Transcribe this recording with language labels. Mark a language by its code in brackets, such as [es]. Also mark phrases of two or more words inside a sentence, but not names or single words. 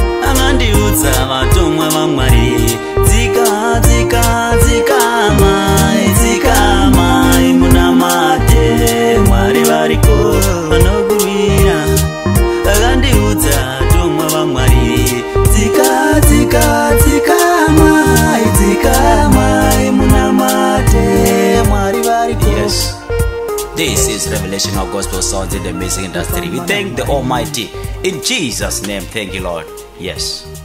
[sn] Amandiudza vatumwa vaMwari, "Dzika, dzika, dzika, mai, dzika, mai, munamate Mwari variko vanokurwira." Akandiudza vatumwa vaMwari, "Dzika, dzika, dzika, mai, dzika, mai, munamate Mwari variko." [en] Yes. This is Revelation of Gospel Songs in the Music Industry. We thank the Almighty in Jesus' name. Thank you, Lord. Yes.